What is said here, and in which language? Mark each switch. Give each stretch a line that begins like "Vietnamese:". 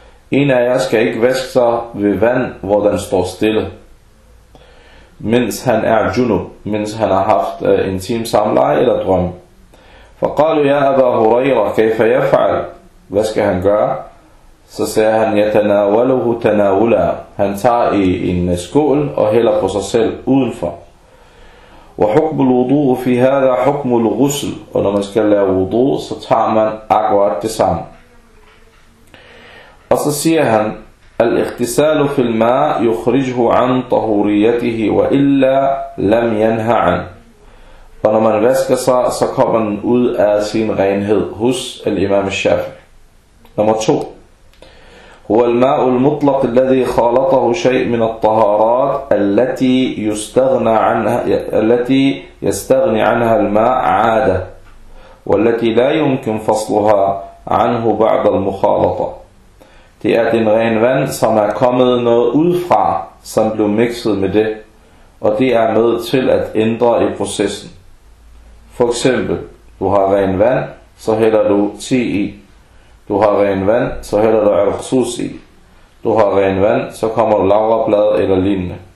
Danish: En af jer skal ikke vaske sig ved vand, hvor den står stille, mens han er junub, mens han har haft intim samleje eller drøm.
Arabic: Faqalu ya Abu Huraira, kayfa yaf'al?
Danish: Hvad skal han gøre? Så siger han,
Arabic: yatanawaluhu tanawula.
Danish: Han tager i en skål og hælder på sig selv udenfor.
Arabic: وحكم الوضوء في هذا حكم الغسل.
Danish: Og når man skal lave wudu, så tager man akkurat det samme. Og så siger han,
Arabic: الاغتسال في الماء يخرجه عن طهوريته وإلا لم ينهى عن.
Danish: Og når man vasker sig, så kommer man ud af sin renhed hos imam al-Shafi'i. Nummer 2.
Arabic: هو الماء المطلق الذي خالطه شيء من الطهارات التي يستغنى عنها التي يستغني عنها الماء عادة والتي لا يمكن فصلها عنه بعد المخالطة.
Danish: Det er den ren vand, som er kommet noget udefra, som blev mixet med det, og det er med til at ændre i processen. For eksempel, du har ren vand, så hælder du 10 i. Du har ren vand, så hælder du al-khusus i. Du har ren vand, så kommer du lavreblad eller lignende.